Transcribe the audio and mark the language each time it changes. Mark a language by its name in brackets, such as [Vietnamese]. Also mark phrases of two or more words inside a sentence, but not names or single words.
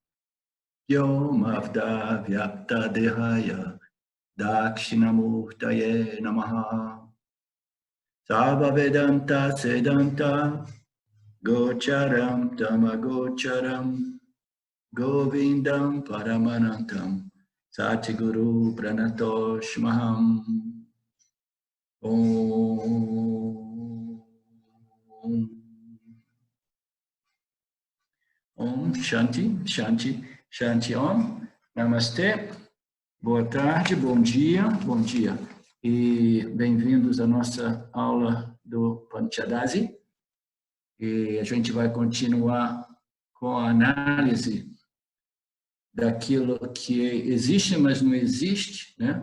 [Sanskrit] Yomavda Vyapta Dehaya Dakshinamurtaye Namaha Sarva Vedanta Sedanta Gocharam Tamagocharam Govindam Paramanantam Satiguru Pranatoshmaham Om Shanti, Shanti, Shanti Om. [Portuguese] Namastê. Boa tarde, bom dia, e bem-vindos à nossa aula do Panchadasi. E a gente vai continuar com a análise daquilo que existe, mas não existe, né?